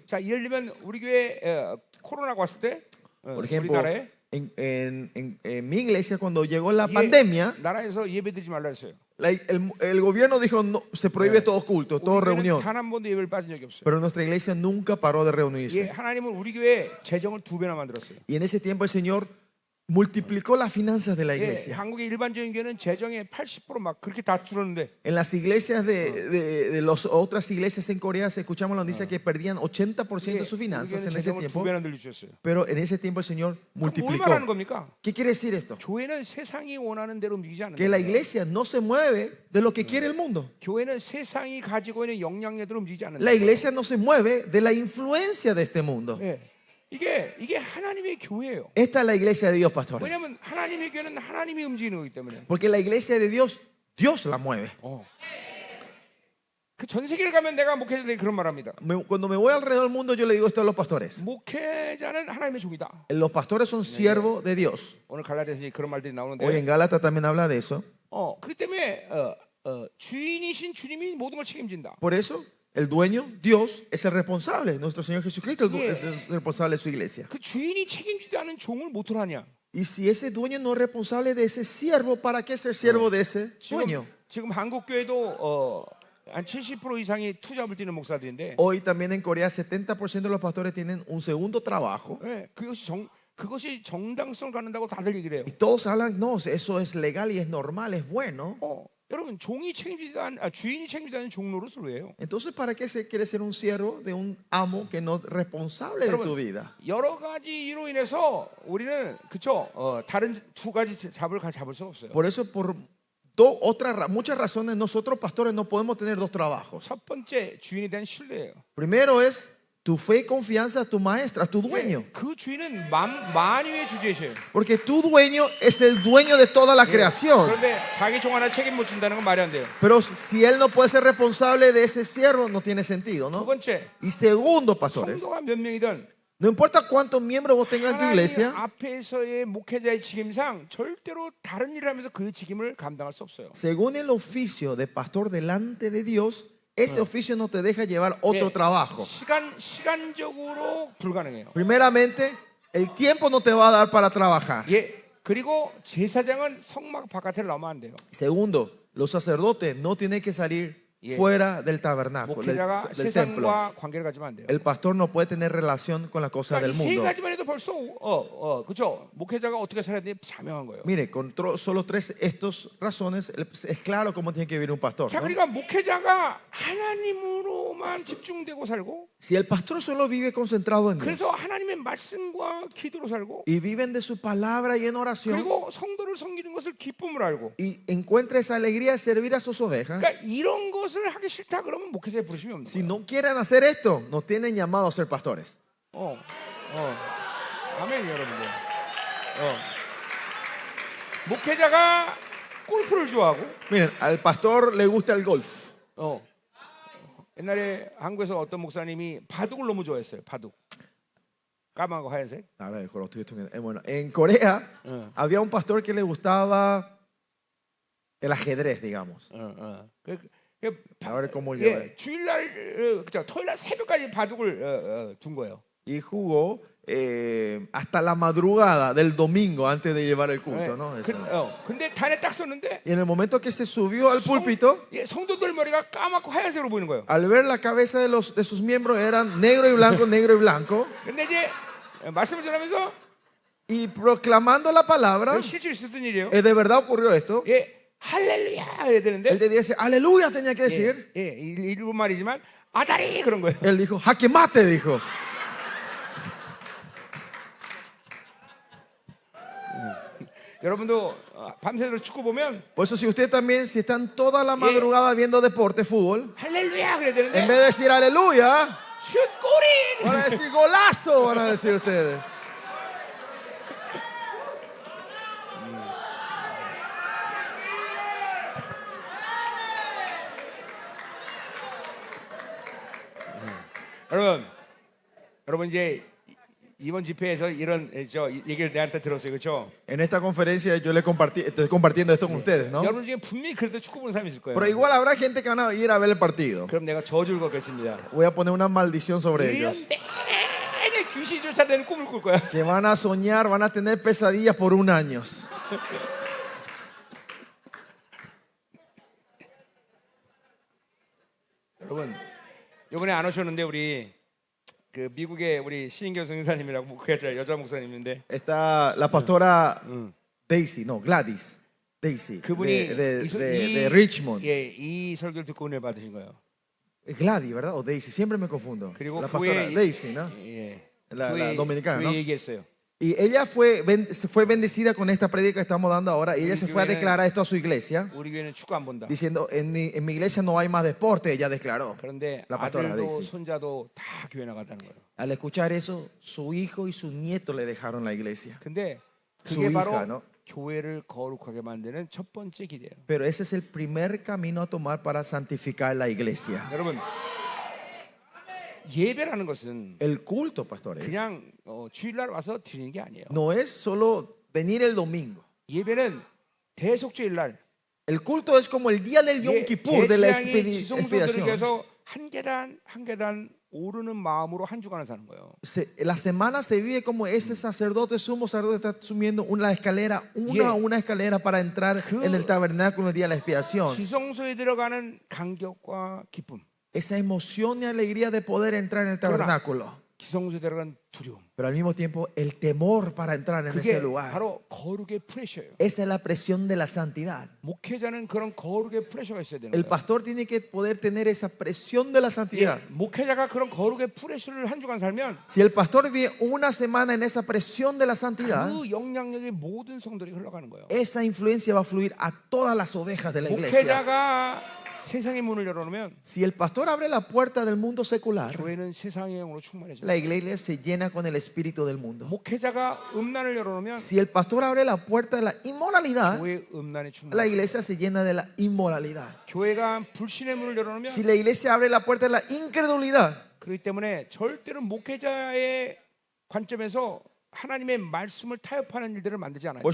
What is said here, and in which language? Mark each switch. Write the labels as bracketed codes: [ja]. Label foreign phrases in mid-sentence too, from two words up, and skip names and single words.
[ko] 자, 예를 들면 우리 교회 코로나가 왔을 때 [es] Por ejemplo, [ko] 우리나라에 [es] en mi iglesia cuando llegó la [ko] 이게 [es] pandemia, [ko] 나라에서 예배드리지 말라 했어요. [es] el gobierno dijo no, se prohíbe todo culto, toda reunión. [ko] 단한 번도 예배를 빠진 적이 없어요. [es] Pero nuestra iglesia nunca paró de [ko] 예, [es] reunirse. [ko] 하나님은 우리 교회 재정을 2배나 만들었어요. [es] Y en ese tiempo el Señor multiplicó las finanzas de la [ko] 예, [es] iglesia. [ko] 한국의 일반적인 교회는 재정의 80%막 그렇게 다 줄었는데 [es] En las iglesias de las otras iglesias en Corea se escuchamos la noticia que perdían 80% de sus finanzas en ese [ko] 재정을 [es] tiempo. [ko] 2배나 늘려주셨어요. [es] Pero en ese tiempo el Señor [ko] 뭘 [es] multiplicó. [ko] 말하는 겁니까? [es] ¿Qué quiere decir esto? [ko] 교회는 세상이 원하는 대로 움직이지 않는다. [es] Que la iglesia no se mueve de lo que quiere el mundo. [ko] 교회는 세상이 가지고 있는 영향력대로 움직이지 않는다. [es] La iglesia no se mueve de la influencia de este mundo. [ko] 예. 이게 하나님의 교회예요. [es] Esta es la iglesia de Dios, pastores. [ko] 왜냐하면 하나님의 교회는 하나님이 움직이는 거기 때문에. [es] Porque la iglesia de Dios, Dios la mueve. [ko] 그 전 세계를 가면 내가 목회자들에게 그런 말합니다. [es] Cuando me voy alrededor del mundo, yo le digo esto a los pastores. [ko] 목회자는 하나님의 종이다. [es] Los pastores son siervos de Dios. [ko] 오늘 갈라디아서 그런 말들이 나오는데. [es] Hoy en Gálatas también habla de eso. [ko] 그렇기 때문에 주인이신 주님이 모든 걸 책임진다. [es] Por eso, el dueño, Dios, es el responsable. Nuestro Señor Jesucristo es el responsable de su iglesia. [ko] 그 주인이 책임지지 않은 종을 못 하냐? [es] Y si ese dueño no es responsable de ese siervo, ¿para qué ser siervo de ese dueño? [ko] 지금 한국 교회도 한 70% 이상이 투잡을 뛰는 목사들인데. [es] Hoy también en Corea 70% de los pastores tienen un segundo trabajo. [ko] 네, 그것이 정당성을 갖는다고 다들 얘기를 해요. [es] Y todos hablan, no, eso es legal y es normal, es bueno. [ko] 여러분 주인이 책임지지 않은 종 노릇을 왜 해요? [es] Entonces, ¿para qué se quiere ser un siervo de un amo que no es responsable de tu vida? [ko] 여러 가지 이로 인해서 우리는 그쵸? 다른 두 가지 잡을 수 없어요. [es] Por eso, por muchas razones, nosotros pastores no podemos tener dos trabajos. [ko] 첫 번째 주인에 대한 신뢰예요. [es] Primero es Tu fe y confianza es tu maestra, es tu dueño. [ko] 예, 그 주인은 만유의 주제시에요. [es] Porque tu dueño es el dueño de toda la creación. [ko] 그런데 자기 종 하나 책임 못 진다는 건 말이 안 돼요. [es] Pero si él no puede ser responsable de ese siervo, no tiene sentido, [ko] 두 [es] ¿no? [ko] 번째, [es] Y segundo, pastores, [ko] 성도가 몇 명이든 [es] no importa cuántos miembros vos tengas en tu [ko] 하나님 [es] iglesia, [ko] 앞에서의 목회자의 직임상 절대로 다른 일을 하면서 그 직임을 감당할 수 없어요. [es] según el oficio de pastor delante de Dios, ese oficio no te deja llevar otro [ko] 예, [es] trabajo. [ko] 시간적으로 불가능해요. [es] Primeramente, el tiempo no te va a dar para trabajar. [ko] 예, 그리고 제사장은 성막 바깥에 나오면 안 돼요. [es] Segundo, los sacerdotes no tienen que salir [ko] 예. [es] fuera del tabernáculo, [ko] 목회자가 [es] del templo. [ko] 세상과 관계를 가지면 안 돼요. [es] El pastor no puede tener relación con las cosas del [ko] 그러니까 이세 [es] mundo. [ko] 가지만 해도 벌써 그렇죠. 목회자가 어떻게 살아야 돼 자명한 거예요. [es] Mire, con solo tres estas razones es claro cómo tiene que vivir un pastor, [ko] 자, [es] ¿no? [ko] 그러니까 목회자가 하나님으로만 집중되고 살고, [es] Si el pastor solo vive concentrado en Dios [ko] 그래서 하나님의 말씀과 기도로 살고, [es] y viven de su palabra y en oración [ko] 그리고 성도를 섬기는 것을 기쁨을 알고, [es] y encuentra esa alegría de servir a sus ovejas, [ko] 그러니까 이런 것을 하기 싫다 그러면 목회자에 부르심이 없는 [es] si [ko] 거예요. [es] no quieren hacer esto, no tienen llamado a ser pastores. [ko] 아멘, 여러분들. 목회자가 골프를 좋아하고, [es] Miren, al pastor le gusta el golf. [ko] 옛날에 한국에서 어떤 목사님이 바둑을 너무 좋아했어요. 바둑. 까만 거 하얀색. [es] Ahora, bueno, en Corea había un pastor que le gustaba el ajedrez, digamos. A ver cómo lleva. [ko] 주일날, 그죠? 토요일날 새벽까지 바둑을 둔 거예요. [es] Y jugó hasta la madrugada del domingo antes de llevar el culto, ¿no? [ko] 근데 단에 딱 섰는데 [es] Y en el momento que se subió al púlpito, [ko] 성도들 머리가 까맣고 하얀색으로 보이는 거예요. [es] al ver la cabeza de sus miembros eran negro y blanco, negro y blanco, [ko] 근데 이제 말씀을 전하면서 [es] y proclamando la palabra, [ko] 실제로 있었던 일이에요. [es] de verdad ocurrió esto. [ko] 할렐루야 해야 되는데, [es] Él dice, aleluya tenía que decir. [ko] 일본 말이지만 아다리 그런 거예요. [es] Él dijo, jaque mate, dijo. [ko] 여러분도 밤새도록 축구 보면 [es] Por eso si usted también, si están toda la madrugada viendo deporte, fútbol, [ko] 할렐루야 그래야 [es] en [ko] 되는데 [es] vez de decir aleluya, [ko] 슛 골인. [es] van a decir golazo, van a decir ustedes. [ko] 여러분 이제 이번 집회에서 이런 저 얘기를 내한테 들었어요, 그렇죠? [es] En esta conferencia yo estoy compartiendo esto con ustedes, ¿no? [ko] 여러분 중에 분명히 그래도 축구 보는 사람이 있을 거예요. [es] Pero igual habrá gente que van a ir a ver el partido. [ko] 그럼 내가 저주를 걷겠습니다. [es] Voy a poner una maldición sobre ellos. [ko] 1년 내내 귀신이 쫓아다니는 꿈을 꿀 거야. [es] Que van a soñar, van a tener pesadillas por 1 año. [ko] 여러분 이번에 안 오셨는데 우리 그 미국의 우리 신인교 선생님이라고 목회자 여자 목사님인데 [es] Está la pastora Daisy, no, Gladys. Daisy, [ko] 그분이 [es] de Richmond. [ko] 이 설교를 듣고 은혜 받으신 거예요. [es] Es Gladys, ¿verdad? O Daisy, siempre me confundo. [ko] 그리고 [es] La pastora [ko] 교회 [es] Daisy, ¿no? La dominicana, ¿no? [ko] 교회 얘기했어요. [es] Y ella fue bendecida con esta prédica que estamos dando ahora. Y ella se fue a declarar esto a su iglesia, [ko] 우리 교회는 축구 안 본다. [es] diciendo, en mi iglesia no hay más deporte, ella declaró. [ko] 그런데 [es] La pastora [ko] 아들도 [es] Daisy. [ko] 손자도 다 교회 나갔다는 거예요. [es] Al escuchar eso, su hijo y su nieto le dejaron la iglesia. [ko] 근데 [es] Su [ko] 그게 [es] hija, [ko] 바로 [es] ¿no? [ko] 교회를 거룩하게 만드는 첫 번째 길이에요. [es] Pero ese es el primer camino a tomar para santificar la iglesia. [ko] 여러분 예배라는 것은 [es] El culto, pastores, [ko] 그냥 주일날 와서 드리는 게 아니에요. [es] no es solo venir el domingo. [ko] 예배는 대속죄일날 [es] El culto es como el día del Yom Kippur, de la [ko] 대지양이 지성소들을 [es] expiación. [ko] 위해서 한 계단 한 계단 오르는 마음으로 한 주간을 사는 거예요. [es] La semana se vive como ese sacerdote, sumo sacerdote, está subiendo una escalera, una escalera para entrar en el tabernáculo el día de la expiación. [ko] 지성소에 들어가는 감격과 기쁨. [es] Esa emoción y alegría de poder entrar en el tabernáculo. [ko] 지성소에 들어가는 두려움. [es] Pero al mismo tiempo el temor para entrar en ese [ko] 그게 [es] lugar. [ko] 바로 거룩의 프레셔예요. [es] Esa es la presión de la santidad. [ko] 목회자는 그런 거룩의 프레셔가 있어야 되는 [es] El [ko] 거예요. [es] pastor tiene que poder tener esa presión de la santidad. [ko] 목회자가 그런 거룩의 프레셔를 한 주간 살면 [es] Si el pastor vive una semana en esa presión de la santidad, [ko] 그 영향력이 모든 성도들이 흘러가는 거예요. [es] esa influencia va a fluir a todas las ovejas de la iglesia. [ko] 목회자가 세상의 문을 열어놓으면 [es] Si el pastor abre la puerta del mundo secular, [ko] 교회는 세상의 영으로 충만해져요. [es] la iglesia se llena con el espíritu del mundo. [ko] 목회자가 음란을 열어놓으면 [es] Si el pastor abre la puerta de la inmoralidad, [ko] 교회 음란이 [es] la [ko] 충만해져요. [es] iglesia se llena de la inmoralidad. [ko] 교회가 불신의 문을 열어놓으면 [es] Si la iglesia abre la puerta de la incredulidad, [ko] 그렇기 때문에 절대로 목회자의 관점에서 하나님의 말씀을 타협하는 일들을 만들지 않아요.